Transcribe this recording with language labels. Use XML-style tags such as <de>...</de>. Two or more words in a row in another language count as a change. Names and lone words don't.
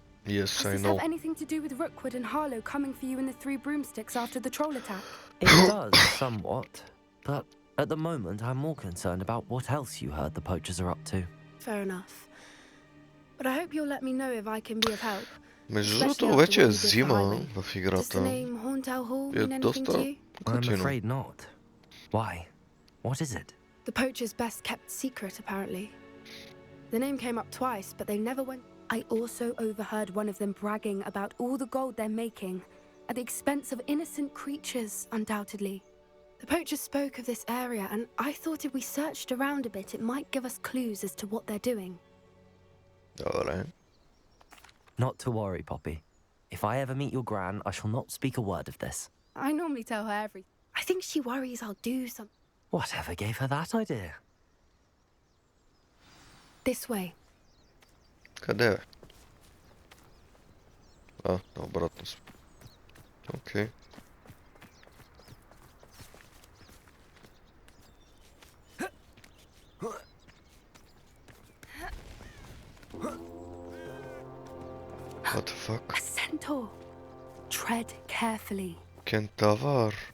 <en>Yes, I Does this know. have anything to do with Rukууд and Harlow coming for you in the Three Broomsticks after the troll attack? It does, somewhat. But at the moment, I'm more concerned about what else you heard the poachers are up to. Fair enough. But I hope you'll let me know if I can be of help.</en> <bg>Между другото, вече е зима в играта.</bg> <en>Does the name Hauntowl Hall</en> <bg>Е</bg> <en>mean anything to</en> <bg>доста</bg> <en>you? I'm</en> <bg>готино.</bg> <en>afraid not. Why? What is it? The poacher's best kept secret, apparently. The name came up twice, but they never went. I also overheard one of them bragging about all the gold they're making, at the expense of innocent creatures, undoubtedly. The poachers spoke of this area, and I thought if we searched around a bit, it might give us clues as to what they're doing.</en> <bg>Добре.</bg> <en>Not to worry, Poppy. If I ever meet your gran, I shall not speak a word of this. I normally tell her everything. I think she worries I'll do something. Whatever gave her that idea? This way.</en> <bg>Къде бе? А, обратно сме. Окей.</bg> <en>What the fuck? A centaur. Tread carefully.</en> <bg>Кентавър.</bg>